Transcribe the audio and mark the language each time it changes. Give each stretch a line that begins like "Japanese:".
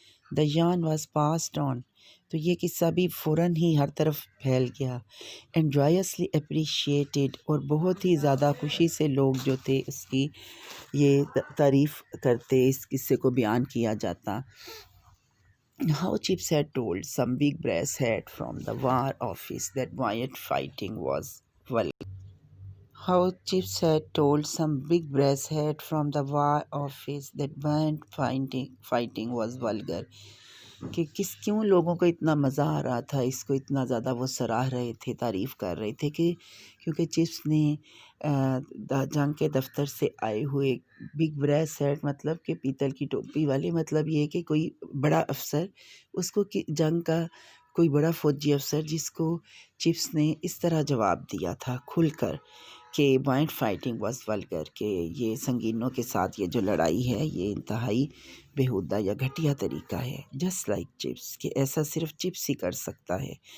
English: The yarn was passed on،
Urdu: تو یہ قصہ بھی فوراً ہی ہر طرف پھیل گیا،
English: and joyously appreciated،
Urdu: اور بہت ہی زیادہ خوشی سے لوگ جو تھے اس کی یہ تعریف کرتے، اس قصے کو بیان کیا جاتا۔
English: How Chips had told some big brass head from the war office that violent fighting was vulgar. How Chips had told some big brass head from the war office that violent fighting was vulgar.
Urdu: کہ کیوں لوگوں کو اتنا مزہ آ رہا تھا، اس کو اتنا زیادہ وہ سراہ رہے تھے، تعریف کر رہے تھے کہ کیونکہ چپس نے جنگ کے دفتر سے آئے ہوئے بگ بریس ہیڈ مطلب کہ پیتل کی ٹوپی والے، مطلب یہ کہ کوئی بڑا افسر، اس کو جنگ کا کوئی بڑا فوجی افسر، جس کو چپس نے اس طرح جواب دیا تھا کھل کر کہ
English: bayonet fighting was vulgar,
Urdu: کہ یہ سنگینوں کے ساتھ یہ جو لڑائی ہے یہ انتہائی بیہودہ یا گھٹیا طریقہ ہے،
English: just like chips,
Urdu: کہ ایسا صرف چپس ہی کر سکتا ہے.